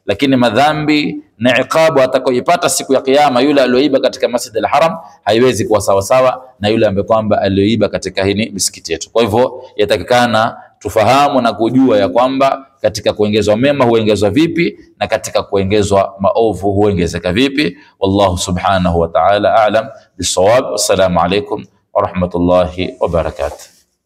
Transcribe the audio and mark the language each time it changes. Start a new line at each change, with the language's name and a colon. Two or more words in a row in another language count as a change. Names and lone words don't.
Swahili: lakini madhambi na iqabu atakayoipata siku ya kiyama yule aliyoiba katika Masjid al-Haram haiwezi kuwa sawa sawa na yule ambaye kwamba aliyoiba katika hii misikiti yetu. Kwa hivyo yatakikana tufahamu na kujua ya kwamba katika kuongezwa mema huongezwa vipi na katika kuongezwa maovu huongezeka vipi.
Arabic: والله سبحانه وتعالى أعلم بالصواب. والسلام عليكم ورحمة الله وبركاته.